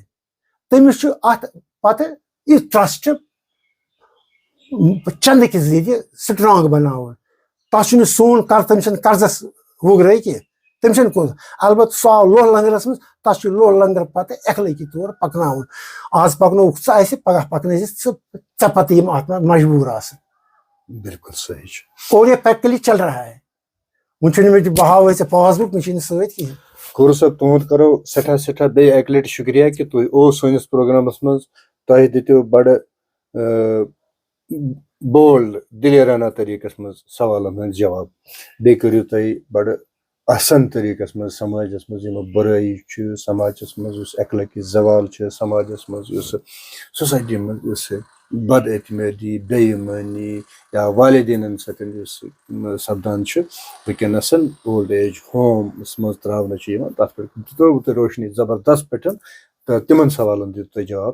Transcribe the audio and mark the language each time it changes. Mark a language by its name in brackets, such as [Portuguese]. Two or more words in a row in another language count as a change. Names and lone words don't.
[Kashmiri] تٔمِس چھُ اتھ پتہٕ یہِ ٹرسٹ چندٕ کہِ ذٔریعہِ سٹرانگ بناوُن. تتھ چھُنہٕ سون تٔمۍ چھِنہٕ قرضس وُگرٲے کینٛہہ تٔمۍ چھِنہٕ کوٚرمُت البتہ سُہ آو لوہ لنگرس منٛز تتھ چھُ لوہ لنگر پتہٕ اخلٲقی طور پکناوُن. آز پکنووُکھ ژٕ اسہِ پگاہ پکنٲیزِ ژےٚ پتہٕ یِم اتھ منٛز مجبوٗر آسان. بالکل صحیح چھُ. [Urdu] اور یہ پریکٹیکلی چل رہا ہے. [Kashmiri] وۄنۍ چھُنہٕ مےٚ بہٕ ہاوے ژےٚ [English] pass book [Kashmiri] مےٚ چھُے نہٕ سۭتۍ کِہینۍ. خور صٲب تُہُنٛد کرو سٮ۪ٹھاہ بیٚیہِ اکہِ لٹہِ شُکریہ کہِ تُہۍ اوس سٲنِس پروگرامس منٛز. تۄہہِ دِتِو بڑٕ بولڈ دلیرانہ طریقس منٛز سوالن ہٕنٛدۍ جواب. بیٚیہِ کٔرِو تُہۍ بڑٕ آسان طریقس منٛز سماجس منٛز یِم بُرٲیی چھِ سماجس منٛز یُس اخلٲقی زوال چھُ سماجس منٛز یُس سوسایٹی منٛز یُس بد اعتمٲدی بے ایٖمٲنی یا والدینن سۭتۍ یُس سپدان چھُ وٕنکیٚنس [English] old age [Kashmiri] ہومس منٛز تراونہٕ چھُ یِوان تتھ پٮ۪ٹھ دِژوٕ تۄہہِ روشنی زبردست پٲٹھۍ تہٕ تِمن سوالن دِتوٕ تۄہہِ جواب.